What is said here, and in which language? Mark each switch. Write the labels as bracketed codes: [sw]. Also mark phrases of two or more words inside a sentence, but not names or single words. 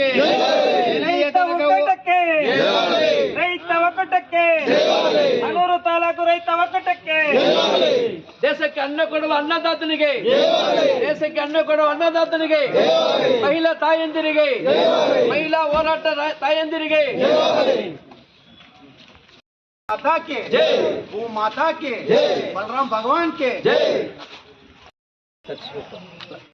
[kn] ರೈತ ಒಕ್ಕೂಟಕ್ಕೆ, ಅನೂರು ತಾಲೂಕು ರೈತ ಒಕ್ಕೂಟಕ್ಕೆ, ದೇಶಕ್ಕೆ ಅನ್ನ ಕೊಡುವ ಅನ್ನದಾತನಿಗೆ, ದೇಶಕ್ಕೆ ಅನ್ನ ಕೊಡುವ ಅನ್ನದಾತನಿಗೆ, ಮಹಿಳಾ ತಾಯಂದಿರಿಗೆ, ಮಹಿಳಾ ಹೋರಾಟ ತಾಯಂದಿರಿಗೆ, [hi] माता के भू माता के बलराम भगवान के